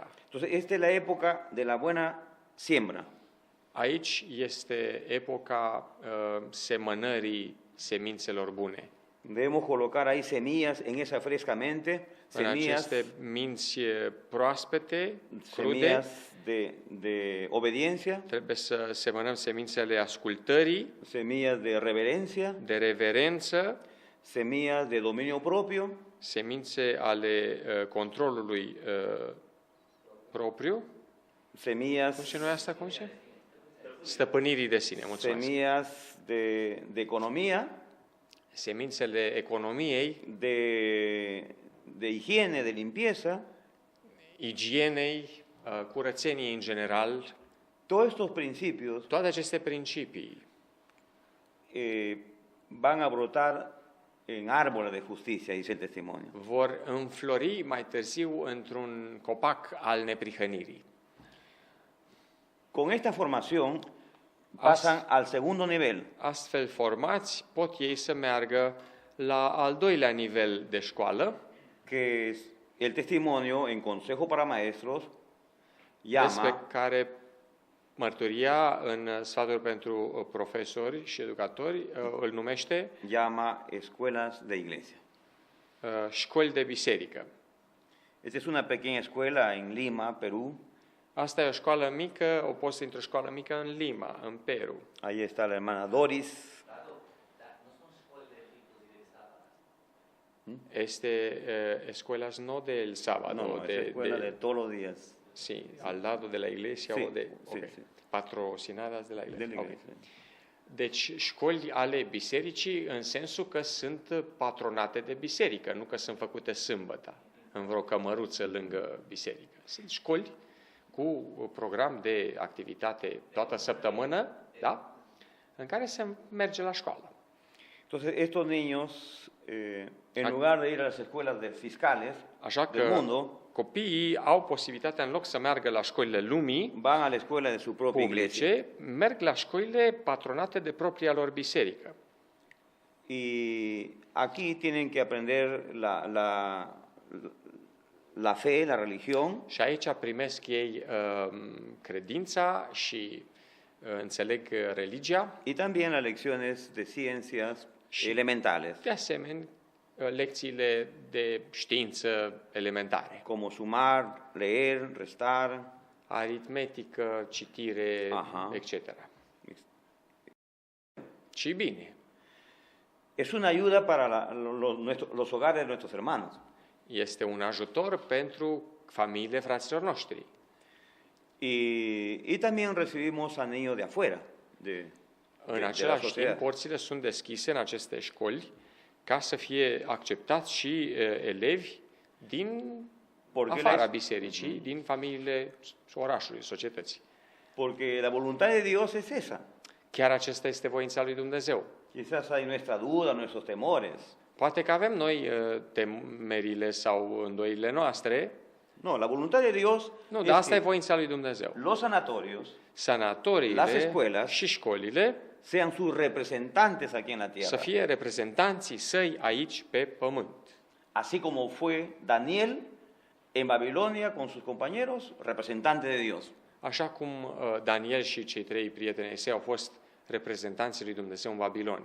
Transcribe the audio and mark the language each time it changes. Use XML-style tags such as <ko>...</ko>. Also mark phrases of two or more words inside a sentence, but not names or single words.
<es>Entonces, esta es la época de la buena siembra.</es> <ro>Aici este epoca semănării semințelor bune.</ro> <es>Debemos colocar ahí semillas en esa fresca mente,</es> <ro>În</ro> <es>semillas,</es> <ro>aceste minți proaspete, crude,</ro> <es>semillas de obediencia,</es> <ro>trebuie să semănăm semințele ascultării,</ro> <es>semillas de reverencia,</es> <ro>de reverență,</ro> <es>semillas de dominio propio,</es> <ro>semințe ale controlului propriu. Cum</ro> <es>semillas,</es> <ro>se numește asta? Cum se? Stăpânirii de sine, mulțumesc.</ro> <es>semillas de economía,</es> <ro>Semințele economiei,</ro> <es>de higiene, de limpieza.</es> <ro>igienei, curățeniei în general,</ro> <es>Todos estos principios</es> <ro>toate aceste principii</ro> <es>van a brotar en árboles de justicia, dice el testimonio.</es> <ro>vor înflori mai târziu într-un copac al neprihănirii.</ro> <es>Con esta formación pasan al segundo nivel,</es> <ro>Astfel formați pot ei să meargă la al doilea nivel de școală,</ro> <es>que es el testimonio en Consejo para Maestros</es> <ro>despre</ro> <es>llama</es> <ro>care mărturia în sfaturi pentru profesori și educatori îl numește</ro> <es>escuelas de iglesia.</es> <ro>școli de biserică.</ro> <es>Esta es una pequeña escuela en Lima, Perú.</es> <ro>Asta e o școală mică, o poți într-o școală mică în Lima, în Peru.</ro> <es>Ahí está la hermana Doris. Escuelas no del sábado, No, es escuela de todos los días. sí, al lado de la iglesia Sí, o de sí, ok, sí. patrocinadas de la iglesia. De la Ok. iglesia.</es> <ro>Deci școli ale bisericii în sensul că sunt patronate de biserică, nu că sunt făcute sâmbătă în vreo cămăruță lângă biserică. Sunt școli cu program de activitate toată săptămână, da? În care se merge la școală.</ro> <es>Entonces, estos niños, en lugar de ir a las escuelas de fiscales</es> <ro>Așa</ro> <es>del</es> <ro>că</ro> <es>mundo,</es> <ro>copiii au posibilitatea, în loc să meargă la școlile lumii</ro> <es>van a la escuela de su propia iglesia.</es> <ro>publice, merg la școlile patronate de propria lor biserică.</ro> <es>Y aquí tienen que aprender la fe, la religión,</es> <ro>Și aici primesc ei credința și înțeleg religia,</ro> <es>y también las lecciones de ciencias Sí. elementales,</es> <ro>de asemenea lecțiile de știință elementare,</ro> <es>como sumar, leer, restar.</es> <ro>aritmetică, citire, Aha. etc. Și bine,</ro> <es>Es una ayuda para los hogares de nuestros hermanos.</es> <ro>este un ajutor pentru familiile fraților noștri.</ro> <es>Y también recibimos a niños de afuera,</es> <ro>În</ro> <es>la</es> <ro>același timp,</ro> <es>sociedad.</es> <ro>porțile sunt deschise în aceste școli ca să fie acceptați și elevi din</ro> <es>Porque</es> <ro>afara</ro> <es>la-</es> <ro>bisericii, din familiile orașului, societății.</ro> <es>Porque la voluntad de Dios es esa.</es> <ro>Chiar acesta este voința lui Dumnezeu.</ro> <es>Quizás hay nuestra duda, nuestros temores.</es> <ro>Poate că avem noi temerile sau îndoirile noastre,</ro> <es>No, la voluntad de Dios</es> <ro>nu,</ro> <es>es</es> <ro>dar asta e</ro> <es>que</es> <ro>voința lui Dumnezeu.</ro> <es>los sanatorios Las</es> <ro>Sanatoriile</ro> <es>escuelas</es> <ro>și școlile</ro> <es>sean sus representantes aquí en la</es> <ro>să</ro> <es>tierra.</es> <ro>fie reprezentanții săi aici pe pământ.</ro> <es>Así como fue Daniel en Babilonia con sus compañeros, representante de Dios.</es> <ro>Așa cum Daniel și cei 3 prieteni ai săi au fost reprezentanții lui Dumnezeu în Babilonia.</ro>